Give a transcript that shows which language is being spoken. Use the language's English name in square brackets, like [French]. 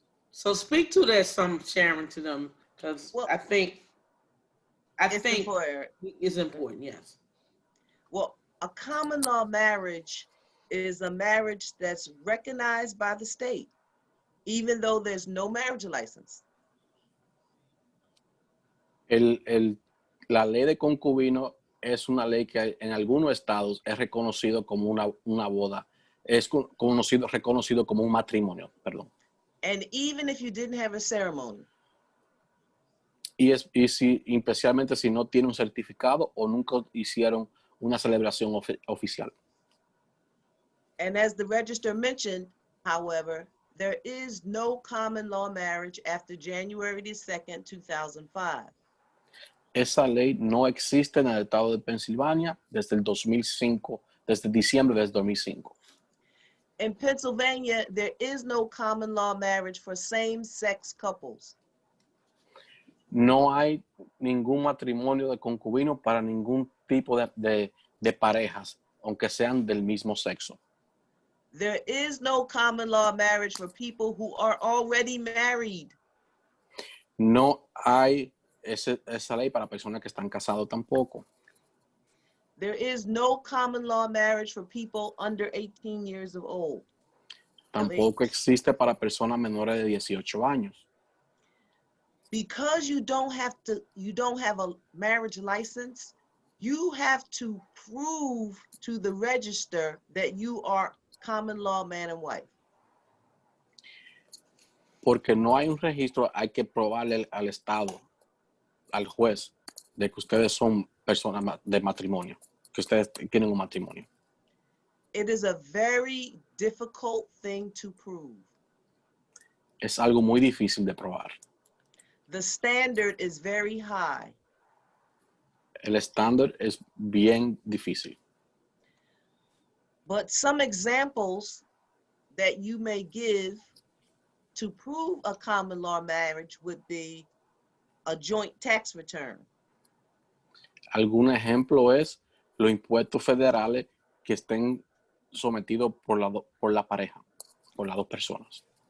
[English] So speak to that some, Sharon, to them, because I think it's important, yes. Well, a common law marriage is a marriage that's recognized by the state, even though there's no marriage license. [Spanish] La ley de concubino es una ley que en algunos estados es reconocido como una boda, es reconocido como un matrimonio, perdón. [English] And even if you didn't have a ceremony. [Spanish] Y especialmente si no tiene un certificado o nunca hicieron una celebración oficial. [English] And as the register mentioned, however, there is no common law marriage after January 2nd, 2005. [Spanish] Esa ley no existe en el estado de Pensilvania desde el 2005, desde diciembre del 2005. [English] In Pennsylvania, there is no common law marriage for same-sex couples. [Spanish] No hay ningún matrimonio de concubino para ningún tipo de parejas aunque sean del mismo sexo. [English] There is no common law marriage for people who are already married. [Spanish] No hay esa ley para personas que están casados tampoco. [English] There is no common law marriage for people under 18 years of old. [Spanish] Tampoco existe para personas menores de 18 años. [English] Because you don't have a marriage license, you have to prove to the register that you are common law man and wife. [Spanish] Porque no hay un registro, hay que probarle al Estado, al juez, de que ustedes son personas de matrimonio, que ustedes tienen un matrimonio. [English] It is a very difficult thing to prove. [Spanish] Es algo muy difícil de probar. [English] The standard is very high. [Spanish] El estándar es bien difícil. [English] But some examples that you may give to prove a common law marriage would be a joint tax return. [Spanish] Algún ejemplo es los impuestos federales que estén sometidos por la pareja, por las dos personas.